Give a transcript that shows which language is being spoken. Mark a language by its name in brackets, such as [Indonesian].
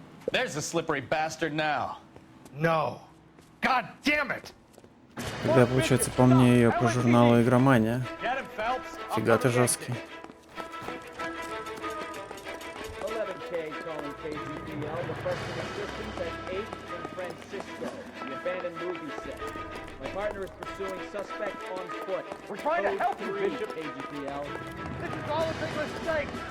[English] There's the slippery bastard now. No. God damn it! [Russian] Тогда, получается, помню ее по журналу «Игромания». Фига ты жесткий. [English] 11K calling KGPL, requesting assistance at 8 in Francisco, the abandoned movie set. My partner is pursuing suspect on foot. We're trying to help you, Code 3, Bishop. KGPL. This is all a big mistake!